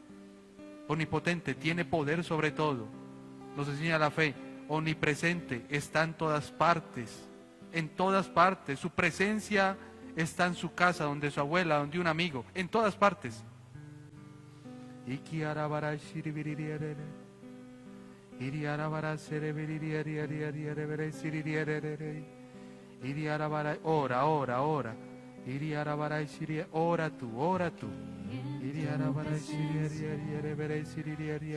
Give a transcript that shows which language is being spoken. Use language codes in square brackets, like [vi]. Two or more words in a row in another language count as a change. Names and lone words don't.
[es] Omnipotente, tiene poder sobre todo. Nos enseña la fe, omnipresente, está en todas partes. En todas partes. Su presencia está en su casa, donde su abuela, donde un amigo, en todas partes. Iki arabara shiribiririere. Iri arabara serebiririere siririere. Iri arabara, ora. Iri arabara shiri, ora tú. Iri arabara shiriere siririere.